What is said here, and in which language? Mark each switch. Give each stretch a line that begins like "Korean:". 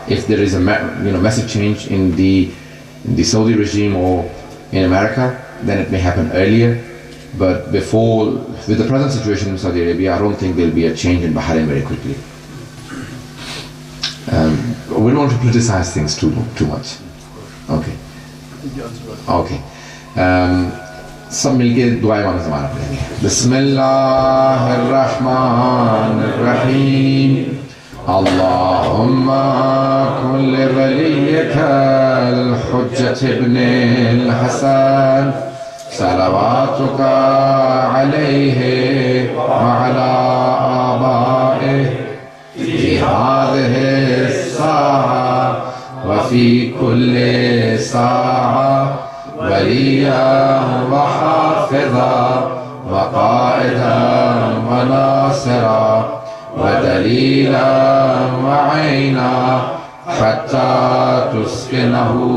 English: If there is a massive change in the Saudi regime or in America, then it may happen earlier. But before, with the present situation in Saudi Arabia, I don't think there will be a change in Bahrain very quickly. We don't want to politicize things too much. Okay. Okay.
Urdu: سب مل کے دعائیں مانگنے زمانہ پڑھیں گے.
Arabic: بسم اللہ الرحمن الرحیم. اللہم کن لولیک الحجۃ ابن الحسن صلواتک علیہ وعلی آبائہ في هذه الساعة وفي كل ساعة وليا وحافظا وقائدا وناصرا ودليلا وعينا حتى تسكنه